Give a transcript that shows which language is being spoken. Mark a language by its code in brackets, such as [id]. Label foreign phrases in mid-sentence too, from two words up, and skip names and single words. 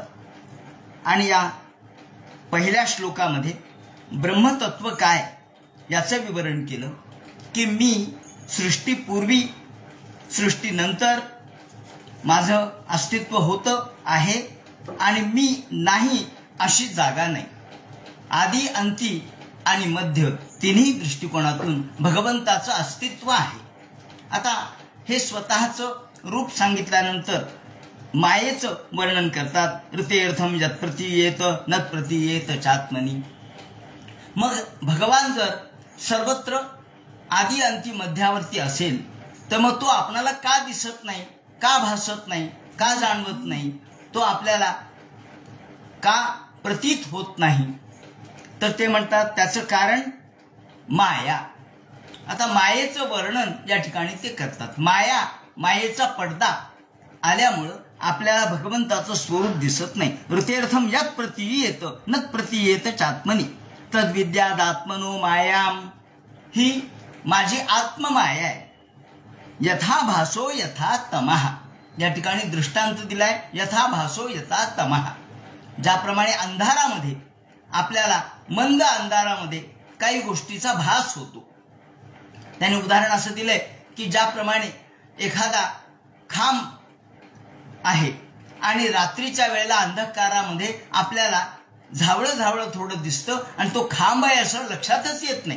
[mr] आणि या पहिल्या श्लोकामध्ये ब्रह्मतत्व काय याचं विवरण केलं की मी सृष्टीपूर्वी सृष्टीनंतर माझं अस्तित्व होतं आहे आणि मी नाही अशी जागा नाही. आदी अंती आणि मध्य तिन्ही दृष्टिकोनातून भगवंताचं अस्तित्व आहे. आता हे स्वतःचं रूप सांगितल्यानंतर मायेचं वर्णन करतात. [sa] ऋतेऽर्थं यत् प्रतीयेत न प्रतीयेत चात्मनि. [mr] मग भगवान जर सर्वत्र आदी अंती मध्यावरती असेल तर मग तो आपणाला का दिसत नाही, का भासत नाही, का जाणवत नाही, तो आपल्याला का प्रतीत होत नाही? तर ते म्हणतात त्याचं कारण माया. आता मायेचं वर्णन या ठिकाणी ते करतात. मायेचा पडदा आल्यामुळं आपल्याला भगवंताचं स्वरूप दिसत नाही. [sa] ऋतेऽर्थं यत् प्रतीयेत न प्रतीयेत चात्मनि तद्विद्यादात्मनो मायाम. [mr] ही माझी आत्ममाया आहे. [sa] यथा भासो यथा तमः. [mr] या ठिकाणी दृष्टांत दिलाय. [sa] यथा भासो यथा तमः. [mr] ज्याप्रमाणे अंधारामध्ये आपल्याला मंद अंधारामध्ये काही गोष्टीचा भास होतो. त्याने उदाहरण असं दिलंय की ज्याप्रमाणे एखादा खांब आहे आणि रात्रीच्या वेळेला अंधकारामध्ये आपल्याला झावळं झावळं थोडं दिसतं आणि तो खांब आहे असं लक्षातच येत नाही.